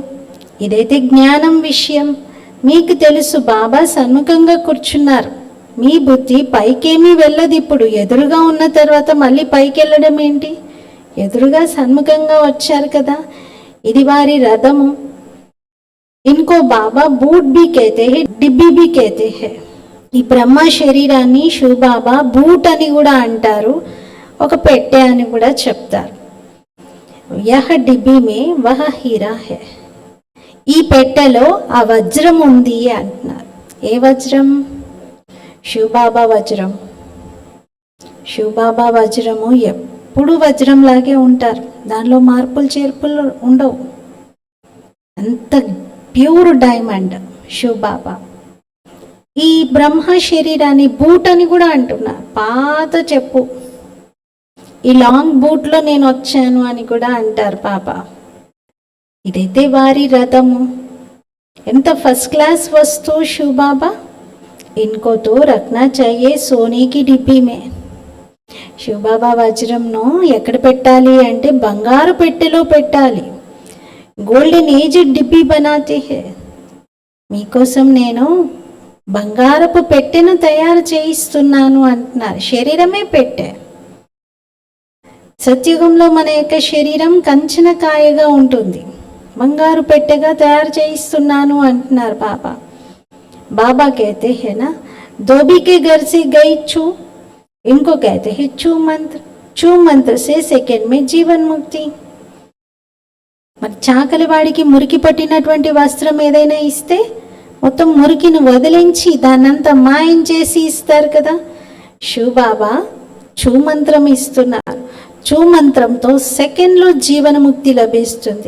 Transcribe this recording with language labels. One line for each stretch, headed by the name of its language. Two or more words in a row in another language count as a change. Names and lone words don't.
Telugu: ఇదైతే జ్ఞానం విషయం. మీకు తెలుసు బాబా సన్ముఖంగా కూర్చున్నారు. మీ బుద్ధి పైకేమీ వెళ్ళదు. ఇప్పుడు ఎదురుగా ఉన్న తర్వాత మళ్ళీ పైకి వెళ్ళడం ఏంటి? ఎదురుగా సన్ముఖంగా వచ్చారు కదా, ఇది వారి రథము.
Hindi: इनको बाबा बूट भी कहते हैं, डिब्बी भी कहते हैं.
Telugu: ఈ బ్రహ్మ శరీరాన్ని శివబాబా బూట్ అని కూడా అంటారు, ఒక పెట్టె అని కూడా చెప్తారు.
Hindi: यह डिब्बी में वह हीरा है.
Telugu: ఈ పెట్టెలో ఆ వజ్రం ఉంది అంటున్నారు. ఏ వజ్రం? శివబాబా వజ్రం. శివబాబా వజ్రము ఎప్పుడు వజ్రంలాగే ఉంటారు, దానిలో మార్పులు చేర్పులు ఉండవు. అంత
English: pure diamond
Telugu: శివబాబా. ఈ బ్రహ్మ శరీరాన్ని బూట్ అని కూడా అంటున్నారు, పాత చెప్పు, ఈ లాంగ్ బూట్లో నేను వచ్చాను అని కూడా అంటారు బాబా. ఇదైతే వారి రథము, ఎంత
English: first class
Telugu: వస్తువు శివబాబా.
Hindi: इनको तो रखना चाहिए सोने की डिब्बी में.
Telugu: శివబాబా వజ్రంను ఎక్కడ పెట్టాలి అంటే బంగారు పెట్టెలో పెట్టాలి.
English: golden age
Hindi: डिब्बी बनाते हैं.
Telugu: మీకోసం నేను బంగారపు పెట్టెను తయారు చేయిస్తున్నాను అంటున్నారు. శరీరమే పెట్టె. సత్యుగంలో మన యొక్క శరీరం కంచన కాయగా ఉంటుంది, బంగారు పెట్టెగా తయారు చేయిస్తున్నాను అంటున్నారు బాబా.
Hindi: బాబా कहते हैं ना, धोबी के घर से गई छू, इनको कहते हैं छू मंत्र. छू मंत्र से सेकंड में जीवन मुक्ति.
Telugu: మరి చాకలి వాడికి మురికి పట్టినటువంటి వస్త్రం ఏదైనా ఇస్తే మొత్తం మురికిని వదిలించి దాన్నంతా మాయం చేసి ఇస్తారు కదా. శివబాబా చూ మంత్రం ఇస్తున్నారు. చూ మంత్రంతో సెకండ్లో జీవనముక్తి లభిస్తుంది.